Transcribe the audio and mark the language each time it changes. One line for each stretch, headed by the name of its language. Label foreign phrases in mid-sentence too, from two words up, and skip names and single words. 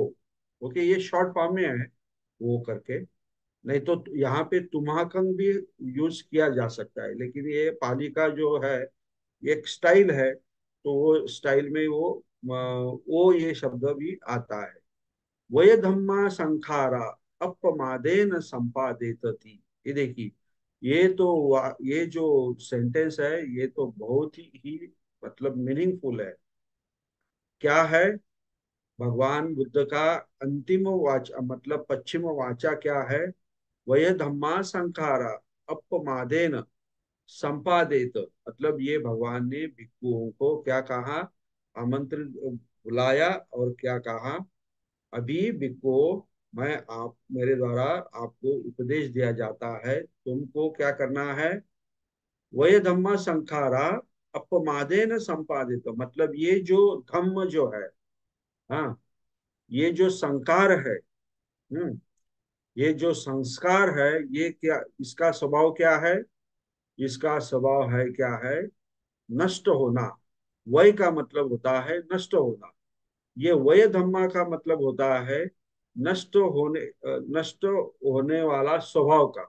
Hindi: ओके, ये
English: short form
Hindi: में है वो करके, नहीं तो यहाँ पे तुम्हाकंग भी यूज किया जा सकता है, लेकिन ये पाली का जो है एक स्टाइल है, तो वो स्टाइल में वो ये शब्द भी आता है।
Pali: वय धम्मा संखारा अपमादेन संपादितति,
Hindi: ये देखिए, ये जो सेंटेंस है ये तो बहुत ही मतलब मीनिंगफुल है। क्या है? भगवान बुद्ध का अंतिम वाचा मतलब पश्चिम वाचा क्या है?
Pali: वय धम्मा संखारा अपमादेन संपादित,
Hindi: मतलब ये भगवान ने भिक्षुओं को क्या कहा? आमंत्रित, बुलाया, और क्या कहा? अभी भिक्षुओं, मैं आप मेरे द्वारा आपको उपदेश दिया जाता है, तुमको क्या करना है?
Pali: वय धम्मा संखारा अपमादेन संपादित,
Hindi: मतलब ये जो धम्म जो है, हाँ, ये जो संकार है, ये जो संस्कार है, ये क्या, इसका स्वभाव क्या है? इसका स्वभाव है क्या है? नष्ट होना। वय का मतलब होता है नष्ट होना। ये
Pali: वय धम्मा
Hindi: का मतलब होता है नष्ट होने वाला स्वभाव का।